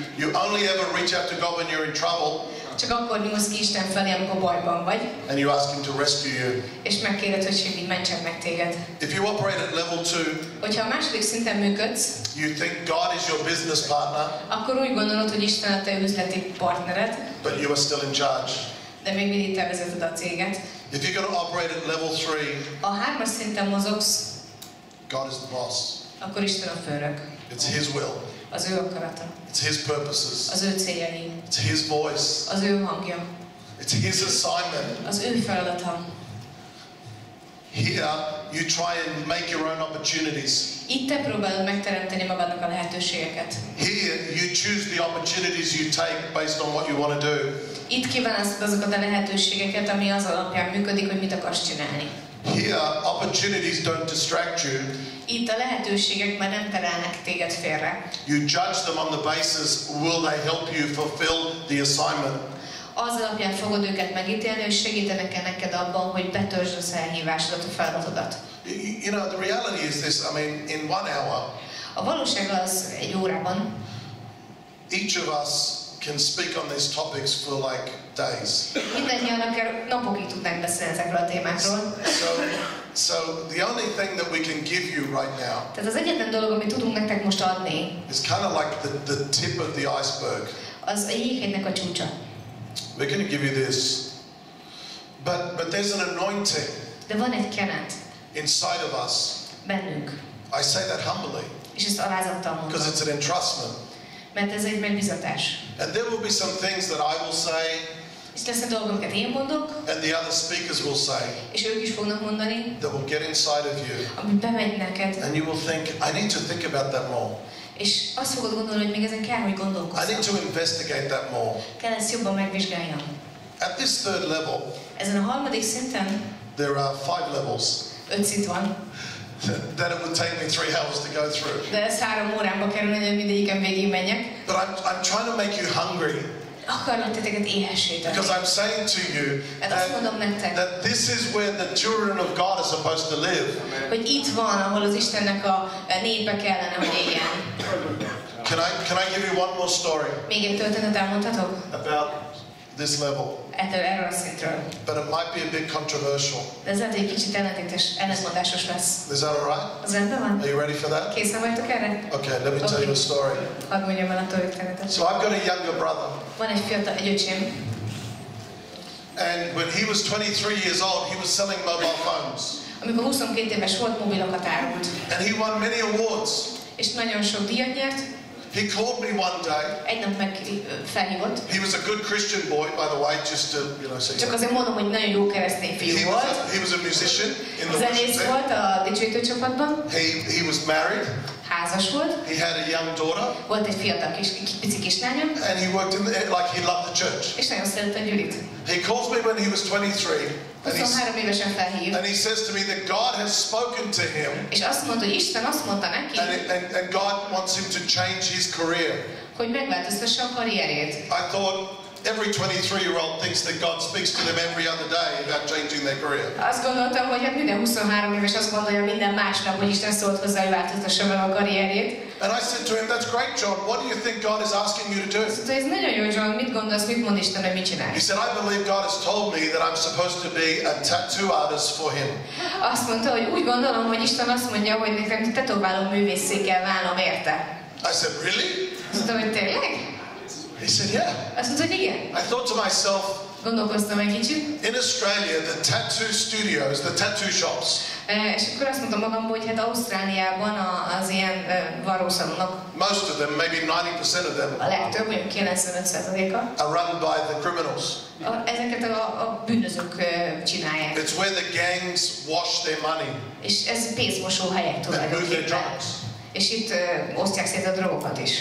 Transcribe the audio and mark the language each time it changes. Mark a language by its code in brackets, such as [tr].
[en] You only ever reach out to God when you're in trouble. [hu] Csak akkor nyúlsz ki Isten felé, amikor bajban vagy. [en] And you ask Him to rescue you. [hu] És megkéred, hogy segít, mentsen meg téged. [en] If you operate at level 2, [hu] hogyha a második szinten működsz, [en] you think God is your business partner, [hu] akkor úgy gondolod, hogy Isten a te üzleti partnered, [en] but you are still in charge. [hu] de még mindig te vezeted a céget. [en] If you're going to operate at level 3, [hu] a 3-as szinten mozogsz, [en] God is the boss. [hu] Akkor Isten a főnök. [en] It's His will. [hu] Az ő akarata. [en] It's His purposes. [hu] Az ő céljai. [en] It's His voice. [hu] Az ő hangja. [en] It's His assignment. [hu] Az ő feladata. [en] Here, you try and make your own opportunities. [hu] Itt te próbálod megteremteni magadnak a lehetőségeket. [en] Here, you choose the opportunities you take based on what you want to do. [hu] Itt kiválasztod azokat a lehetőségeket, ami az alapján működik, hogy mit akarsz csinálni. [en] Here, opportunities don't distract you. [hu] Itt a lehetőségek már nem terelnek téged félre. [en] You judge them on the basis, will they help you fulfill the assignment? [hu] Az alapján fogod őket megítélni, hogy segítenek-e neked abban, hogy betöltsd az elhívásodat, a feladatodat. [en] You know, the reality is this, I mean, in 1 hour, [hu] a valóság az egy órában, [en] each of us can speak on these topics for like days. [hu] Mindannyian akár napokig tudnánk beszélni ezekről a témákról. [en] So the only thing that we can give you right now. [hu] Tehát az egyetlen dolog, amit tudunk nektek most adni, [en] is kind of like the tip of the iceberg. [hu] Az a jéghegynek a csúcsa. [en] We're going to give you this, but there's an anointing. [hu] De van egy kenet. [en] Inside of us. [hu] Bennünk. [en] I say that humbly. [hu] És ezt alázattal mondom. [en] Because it's an entrustment. [hu] Mert ez egy megbízatás. [en] And there will be some things that I will say. [hu] És lesznek dolgok, amiket én mondok. [en] And the other speakers will say. [hu] És ők is fognak mondani. [en] That will get inside of you. [hu] Ami bemegy neked. [en] And you will think, I need to think about that more. [hu] És azt fogod gondolni, hogy még ezen kell, hogy gondolkozzam. [en] I need to investigate that more. [hu] Kell ezt jobban megvizsgáljam. [en] At this third level. [hu] Ezen a harmadik szinten. [en] There are 5 levels. [hu] 5 szint van. [en] That it would take me 3 hours to go through. [hu] De ez 3 órámba kerülne, hogy mindegyiken végig menjek. [en] But I'm trying to make you hungry. [hu] Akarlak titeket éhesséteni. [en] Because I'm saying to you that this is where the children of God are supposed to live. [hu] Hogy itt van, ahol az Istennek a népe kellene, hogy éljen. [en] Can I give you one more story? [hu] Még egy történetet elmondhatok? [en] About this level. [hu] Erről a szintről. [en] But it might be a bit controversial. [hu] De ez lehet, hogy egy kicsit ellentmondásos lesz. [en] Is that all right? [hu] Az rendben van? [en] Are you ready for that? [hu] Készen vagytok erre? [en] Okay, let me tell you a story. [hu] Hadd mondjam el a történetet. [en] So I've got a younger brother. [hu] Van egy öcsém. [en] And when he was 23 years old, he was selling mobile phones. [hu] Amikor 22 éves volt, mobilokat árult. [en] And he won many awards. [hu] És nagyon sok díjat nyert. [en] He called me one day. [hu] Egy nap meg felhívott. [en] He was a good Christian boy, by the way, just to, you know, say. [hu] Csak azért mondom, hogy nagyon jó keresztény fiú volt. [en] He was a musician in the [hu] zenész volt a dicsőítő csapatban. [en] He was married. [hu] Házas volt. [en] He had a young daughter. [hu] Volt egy fiatal pici kislánya. [en] And he worked in like he loved the church. [hu] És nagyon szerette a gyűlit. [en] He calls me when he was 23. [hu] 23 évesen felhív. [en] And he says to me that God has spoken to him. [hu] És azt mondta, hogy Isten azt mondta neki. [en] And God wants him to change his career. [hu] Hogy megváltoztassa a karrierjét. [en] I thought every 23-year-old thinks that God speaks to them every other day about changing their career. [hu] Azt gondoltam, hogy hát minden 23 éves azt gondolja minden másnap, hogy Isten szólt hozzá, hogy változtassa meg a karrierjét. [en] And I said to him, that's great, John. What do you think God is asking you to do? [hu] Szóval ez nagyon jó, John. Mit gondolsz, mit mond Isten, hogy mit csinálj? [en] He said, I believe God has told me that I'm supposed to be a tattoo artist for him. [hu] Azt mondta, hogy úgy gondolom, hogy Isten azt mondja, hogy nekem tetováló művészé kell válnom érte. [en] I said, really? [hu] Azt mondta, hogy tényleg? [en] He said, yeah. [hu] Azt mondta, hogy igen. [en] I thought to myself, [hu] gondolkoztam egy kicsit. [en] In Australia, the tattoo studios, the tattoo shops. [hu] És akkor azt mondtam magamból, hogy hát Ausztráliában az ilyen varrószalonok. [en] Most of them, maybe 90% of them. [hu] A legtöbb, mondjuk 95%-a. [en] Are run by the criminals. [hu] Ezeket a bűnözők csinálják. [en] It's where the gangs wash their money. [hu] És ez pénzmosó helyek tulajdonképpen. És itt osztják szét a drogokat is.